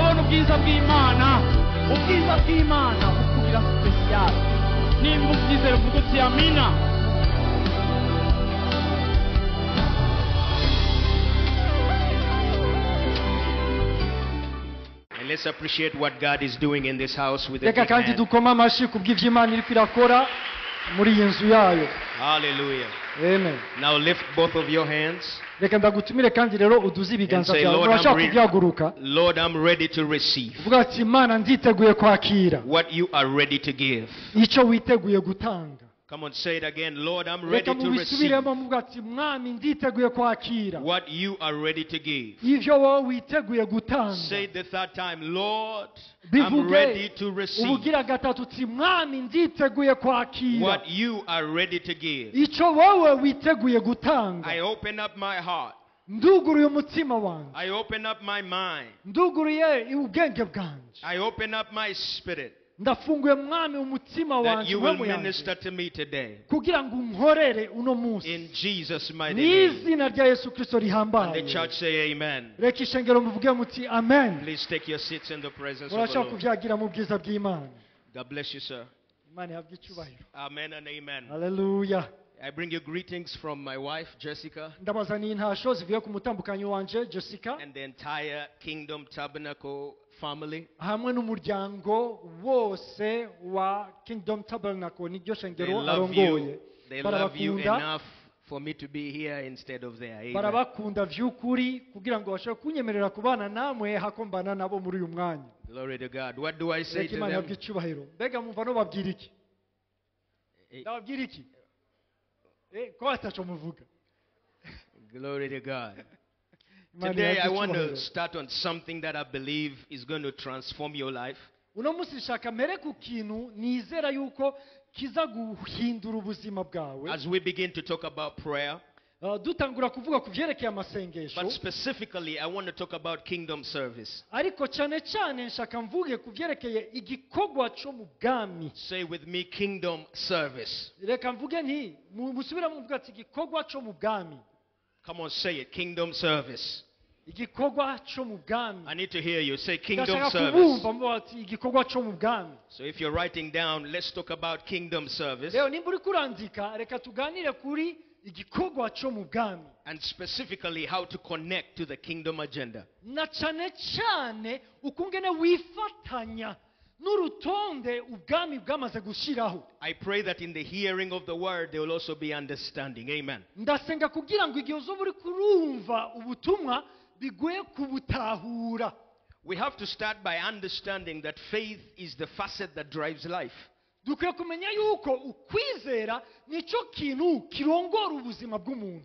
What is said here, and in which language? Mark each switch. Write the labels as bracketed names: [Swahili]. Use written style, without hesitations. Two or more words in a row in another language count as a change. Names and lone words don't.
[Rundi] ubwiza bw'Imana bukubira special nimba ubyizera uvuga uti amina. [English] And let's appreciate what God is doing in this house with a [Rundi] reka [English] big [Rundi] kandi [English] hand. [Rundi] dukoma amashyi kubw'ivyo Imana iriko irakora muri iyi nzu yayo. Hallelujah. Amen. [English] Now lift both of your hands [Rundi] reka ndagutumire kandi rero uduze [English] and [Rundi] ibiganza [English] say, [Rundi] byawe [English] Lord, [Rundi] urashaka kubyaguruka [English] Lord, I'm ready to receive [Rundi] uvuga ati Imana nditeguye kwakira [English] what you are ready to give. [Rundi] icyo witeguye gutanga. [English] Come on, say it again. Lord, I'm ready [Rundi] reka [English] to receive [Rundi] mubisubiremo muvuga ati Mwami nditeguye kwakira [English] what you are ready to give. [Rundi] ivyo wowe witeguye gutanga. [English] Say it the third time. Lord, I'm [Rundi] bivuge [English] ready to receive [Rundi] ubugira gatatu uti Mwami nditeguye kwakira [English] what you are ready to give. [Rundi] icyo wowe witeguye gutanga. [English] I open up my heart. [Rundi] nduguruye umutima wanjye, [English] I open up my mind. [Rundi] nduguruye ubwenge bwanjye, [English] I open up my spirit [Rundi] ndafunguye Mwami umutima [English] that [Rundi] wanjye [English] you will [Rundi] mpemu yanjye, [English] minister to me today. [Rundi] kugira ngo unkorere uno munsi [English] In Jesus' mighty name. [Rundi] n'izina rya Yesu Kristo [English] And the [Rundi] rihambaye. [English] church say amen. [Rundi] reka ishengero muvuge muti amen. [English] Please take your seats in the presence of the [Rundi] murashaka [English] Lord. [Rundi] kuvyagira mu bwiza bw'Imana. [English] God bless you, sir. [Rundi] Imana ihabwe icyubahiro. [English] Amen and amen. [Rundi] Haleluya. [English] I bring you greetings from my wife, Jessica, [Rundi] ndabazaniye intasho zivuye ku mutambukanyi wanje Jessica [English] and the entire Kingdom Tabernacle family. [Rundi] hamwe n'umuryango wose wa Kingdom Tabernacle n'iryo [English] They [Rundi] shengero [English] love [Rundi] arongoye. [English] you. They love you [Rundi] barabakunda [English] enough for me to be here instead of there. Amen. [Rundi] barabakunda vy'ukuri kugira ngo bashobore kunyemerera kubana namwe hako mbana nabo muri uyu mwanya. [English] Glory to God. What do I say [Rundi] reka [English] to [Rundi] Imana ihabwe [English] them? [Rundi] icyubahiro. mbega mumva no babwira iki? Eh, ndababwira iki? ko ataco muvuga. [English] Glory to God. [Rundi] Imana [English] Today I [Rundi] ihabwe [English] want to [Rundi] icyubahiro. [English] start on something that I believe is going to transform your life. [Rundi] uno munsi nshaka mbere ku kintu nizera yuko kiza guhindura ubuzima bwawe. [English] As we begin to talk about prayer, [Rundi] dutangura kuvuga ku vyerekeye amasengesho, [English] but specifically I want to talk about kingdom service. [Rundi] ariko cyane cyane nshaka mvuge ku vyerekeye igikorwa cyo mu bwami. [English] Say with me, kingdom service. [Rundi] reka mvuge nti musubira muvuga ati igikorwa cyo mu bwami. [English] Come on, say it. Kingdom service. [Rundi] igikorwa cyo mu bwami. [English] I need to hear you. Say kingdom [Rundi] ndashaka [English] service. [Rundi] kubumva muvuga ati igikorwa cyo mu bwami. [English] So if you're writing down, let's talk about kingdom service. [Rundi] rero nimba uri kurandika reka tuganire kuri igikorwa cyo mu bwami, [English] And specifically how to connect to the kingdom agenda. [Rundi] na cyane cyane ukungene wifatanya n'urutonde ubwami bwamaze gushiraho. [English] I pray that in the hearing of the word, there will also be understanding. Amen. [Rundi] ndasenga kugira ngo igihe uzoba uri kurumva ubutumwa bigoye kubutahura. [English] We have to start by understanding that faith is the facet that drives life. [Rundi] dukwiye kumenya yuko ukwizera nicyo kintu kirongora ubuzima bw'umuntu,